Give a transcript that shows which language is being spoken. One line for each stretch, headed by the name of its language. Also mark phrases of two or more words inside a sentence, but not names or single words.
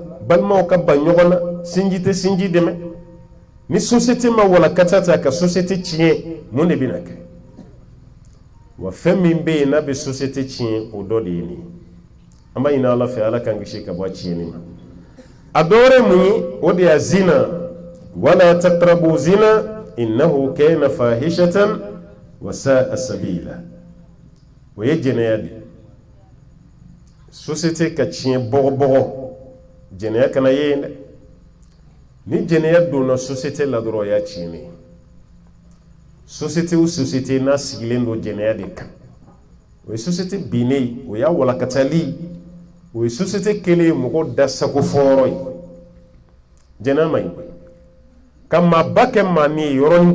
Bambara: balimaw ka ban ɲɔgɔn na sinji tɛ sinji dɛmɛ ni société ma walakata ta ka société tiɲɛ mun de bɛna kɛ wa fɛn min bɛ yen n'a bɛ société tiɲɛ o dɔ de ye nin ye an b'a ɲini ala fɛ ala k'an kisi ka bɔ a tiɲɛni ma a dɔ wɛrɛ mun ye o de ye zina
Arabic: ولا تقربوا الزنا إنه كان فاحشة وساء سبيلا
Bambara: o ye jɛnɛya de société ka tiɲɛ bɔgɔbɔgɔ jɛnɛya kana ye yen dɛ ni jɛnɛya donna société la dɔrɔn o y'a tiɲɛnen société o société n'a sigilen don jɛnɛya de kan o ye société binnen o y'a walakatali o ye société kelen mɔgɔ da sago fɔyɔrɔ ye jɛnɛya man ɲi kama bake mani yoron